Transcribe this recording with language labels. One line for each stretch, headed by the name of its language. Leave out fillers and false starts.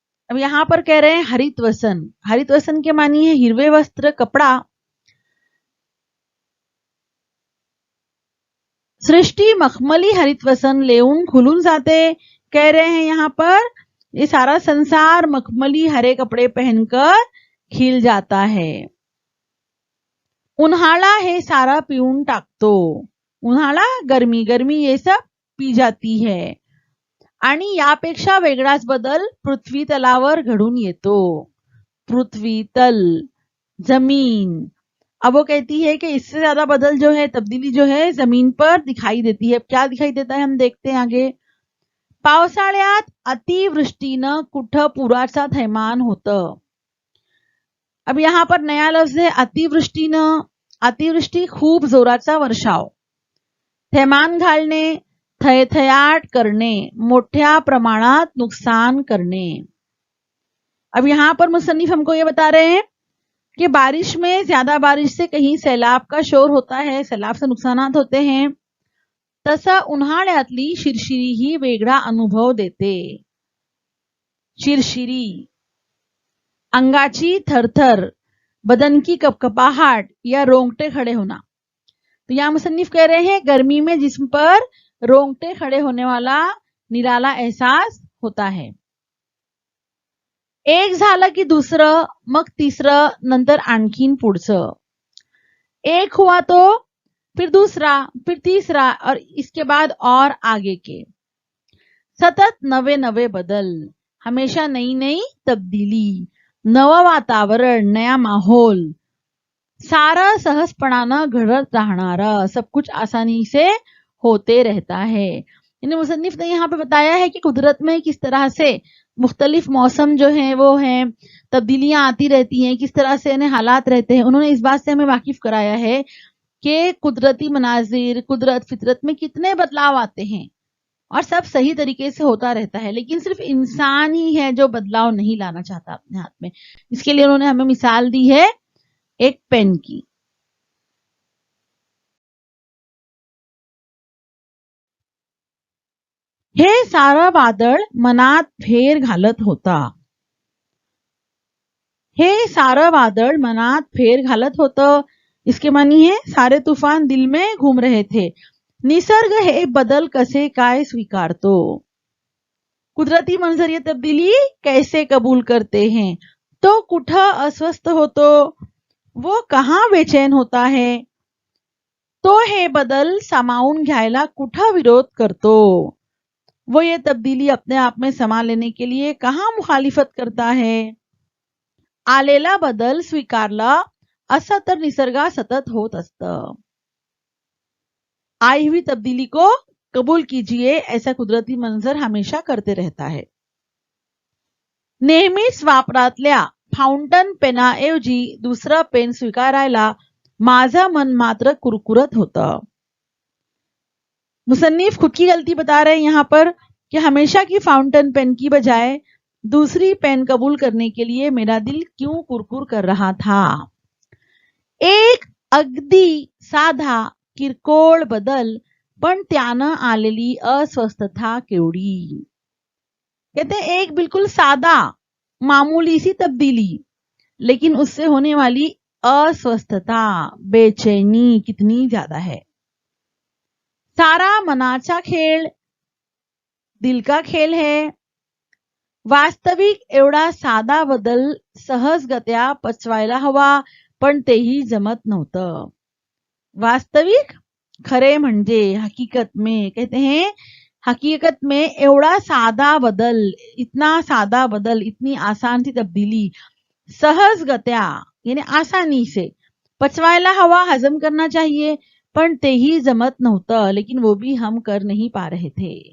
Hindi: अब यहां पर कह रहे हैं हरितवसन। हरितवसन के मानी है
Marathi: हिरवे वस्त्र,
Hindi: कपड़ा।
Marathi: सृष्टि मखमली हरितवसन लेऊन खुलून जाते,
Hindi: कह रहे हैं यहां पर ये सारा संसार मखमली हरे कपड़े पहनकर खिल जाता है।
Marathi: उन्हाळा हे सारा पिऊन टाकतो।
Hindi: उन्हाळा गर्मी, गर्मी ये सब पी जाती है।
Marathi: आणि यापेक्षा वेगळाच बदल पृथ्वी तलावर घडून येतो। पृथ्वी तल, जमीन।
Hindi: अब वो कहती है कि इससे ज्यादा बदल जो है, तब्दीली जो है जमीन पर दिखाई देती है। क्या दिखाई देता है हम देखते हैं आगे।
Marathi: पावसाळ्यात अतिवृष्टीनं कुठं पुराचा थैमान होतं।
Hindi: अब यहां पर नया लफ्ज है अतिवृष्टीनं।
Marathi: अतिवृष्टी खूप जोराचा वर्षाव। थैमान घालणे, थयथयाट करणे, मोठ्या प्रमाणात नुकसान करणे।
Hindi: अब यहां पर मुसन्निफ हमको ये बता रहे हैं कि बारिश में ज्यादा बारिश से कहीं सैलाब का शोर होता है, सैलाब से नुकसानात होते हैं।
Marathi: तसा उन्हाळ्यातली शिरशिरी ही वेगळा अनुभव देते। शिरशिरी, अंगाची थरथर,
Hindi: बदन की कपकपाहट या रोंगटे खड़े होना। तो यहां मुसन्निफ कह रहे हैं गर्मी में जिस्म पर रोंगटे खड़े होने वाला निराला एहसास होता है।
Marathi: एक झालं की दुसरं, मग तिसरं, नंतर आणखीन पुढचं।
Hindi: एक हुआ तो फिर दूसरा, फिर तीसरा और इसके बाद और आगे के।
Marathi: सतत नवे नवे बदल,
Hindi: हमेशा नई नई तब्दीली,
Marathi: नवं वातावरण,
Hindi: नया माहौल,
Marathi: सारा सहजपणानं घडत राहणारा,
Hindi: सब कुछ आसानी से होते रहता है। यानी मुसन्निफ ने यहाँ पे बताया है कि कुदरत में किस तरह से मुख्तलिफ मौसम जो है वो हैं, तब्दीलियां आती रहती हैं, किस तरह से इन्हें हालात रहते हैं। उन्होंने इस बात से हमें वाकिफ कराया है कि कुदरती मनाजिर, कुदरत फितरत में कितने बदलाव आते हैं और सब सही तरीके से होता रहता है, लेकिन सिर्फ इंसान ही है जो बदलाव नहीं लाना चाहता अपने हाथ में। इसके लिए उन्होंने हमें मिसाल दी है एक पेन की।
Marathi: हे सारा वादळ मनात फेर घालत होता। हे सारं वादळ मनात फेर घालत होतं,
Hindi: इसके मानी है सारे तूफान दिल में घूम रहे थे।
Marathi: निसर्ग हे बदल कसे काय स्वीकारतो।
Hindi: कुदरती मंजर ये तब्दीली कैसे कबूल करते हैं।
Marathi: तो कुठं अस्वस्थ होतो,
Hindi: वो कहाँ बेचैन होता है।
Marathi: तो हे बदल सामावून घ्यायला कुठं विरोध करतो।
Hindi: वो ये तब्दीली अपने आप में समा लेने के लिए कहाँ मुखालिफत करता है।
Marathi: आलेला बदल स्वीकारला असं तर निसर्गात सतत होत असतं।
Hindi: आई हुई तब्दीली को कबूल कीजिए, ऐसा कुदरती मंजर हमेशा करते रहता है।
Marathi: नेहमीच वापरातल्या फाउंटन पेनाऐवजी दुसरा पेन स्वीकारायला माझं मन मात्र कुरकुरत होतं।
Hindi: मुसन्निफ खुद की गलती बता रहे हैं यहाँ पर कि हमेशा की फाउंटेन पेन की बजाय दूसरी पेन कबूल करने के लिए मेरा दिल क्यों कुरकुर कर रहा था।
Marathi: एक अगदी साधा किरकोळ बदल, पण त्यानं आलेली अस्वस्थता केवढी।
Hindi: कहते हैं एक बिल्कुल सादा मामूली सी तब्दीली, लेकिन उससे होने वाली अस्वस्थता, बेचैनी कितनी ज्यादा है।
Marathi: सारा मनाचा खेळ,
Hindi: दिल का खेल है।
Marathi: वास्तविक एवढा साधा बदल सहजगत्या पचवायला हवा, पण तेही जमत नव्हतं। वास्तविक खरे म्हणजे
Hindi: हकीकत में, कहते हैं हकीकत में
Marathi: एवढा सादा बदल,
Hindi: इतना सादा बदल, इतनी आसान सी तब्दीली सहजगत्या यानी आसानी से
Marathi: पचवायला हवा,
Hindi: हजम करना चाहिए,
Marathi: पण तेही जमत नव्हतं,
Hindi: लेकिन वो भी हम कर नहीं पा रहे थे।